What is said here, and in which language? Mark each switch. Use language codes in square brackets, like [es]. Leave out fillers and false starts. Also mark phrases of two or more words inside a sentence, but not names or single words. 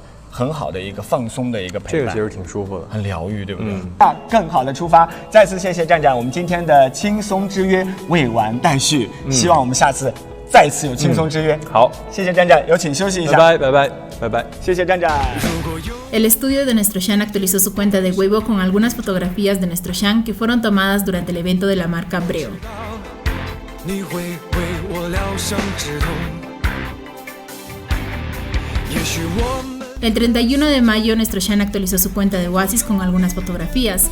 [zh] 很好的一个放松的一个陪伴，这个其实挺舒服的，很疗愈，对不对？那更好的出发，再次谢谢站长，我们今天的轻松之约未完待续，希望我们下次再次有轻松之约。好，谢谢站长，有请休息一下，拜拜拜拜拜拜，谢谢站长。 [es] El estudio de nuestro Shang actualizó su cuenta de Weibo con algunas fotografías de nuestro Shang que fueron tomadas durante el evento de la marca Breo. El 31 de mayo, nuestro Shang actualizó su cuenta de Oasis con algunas fotografías.